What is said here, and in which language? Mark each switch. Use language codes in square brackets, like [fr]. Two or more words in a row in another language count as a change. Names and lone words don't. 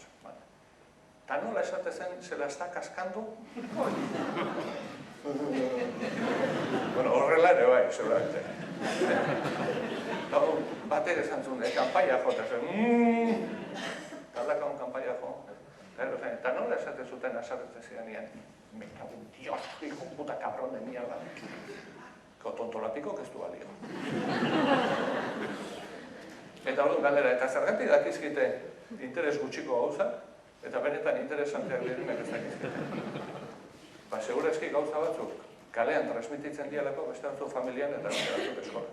[eu] Eta nola esatezen zela ez da kaskandu? Bueno, horrela ere bai, seguramente. Batek esan zuen, kanpaia jo, eta zen, Galdakaon kanpaia jo. Eta nola esate zuten asarretzen zidanean, [es] me cago en Dios, hijo puta cabrón de mierda. [eu] Ko tontolapiko que ez du balio. Eta hori galdera, eta zergatik dakizkite interes gutxiko gauza, eta benetan interesanteak direnak ez dakizkite. Ba, segurazki gauza batzuk kalean transmititzen dialako beste batzuk familian eta beste batzuk eskola.